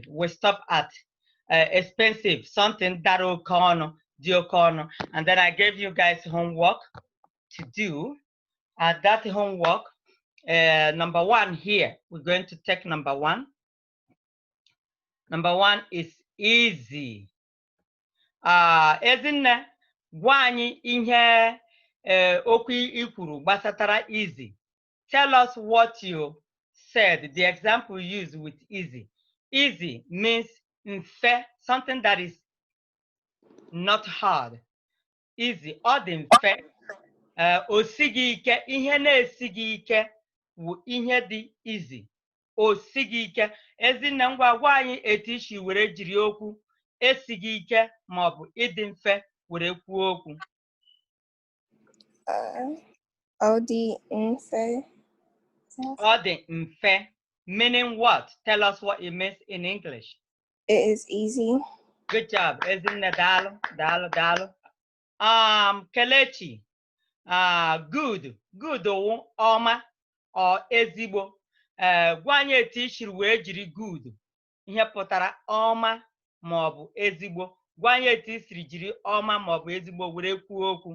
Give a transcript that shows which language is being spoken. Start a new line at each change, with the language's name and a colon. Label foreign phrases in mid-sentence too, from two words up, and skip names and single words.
English: We stop at expensive, something that will corner, and then I gave you guys homework to do. That homework, number one here, we're going to take number one. Number one is easy.
Igbo: Ezinne, gwa anyị ihe okwu ikwuru gbasatara easy.
English: Tell us what you said, the example used with easy. Easy means mfe, something that is not hard. Easy,
Igbo: ọ dị mfe. O sighi ike, ihe na-esighị ike wụ ihe dị easy. O sighi ike. Ezinne, ngwa gwa anyị etu isi were jiri okwu esighị ike ma ọ bụ ịdị mfe were kwuo okwu. Ọ dị mfe. Ọ dị mfe,
English: meaning what? Tell us what it means in English. It is easy. Good job.
Igbo: Ezinne, daalụ, daalụ, daalụ. Kelechi,
English: good.
Igbo: Good wụ ọma or ezigbo. Gwa anyị etu ishiri wee jiri good. Ihe pụtara ọma ma ọ bụ ezigbo. Gwa anyị etu isiri jiri ọma ma ọ bụ ezigbo were kwuo okwu.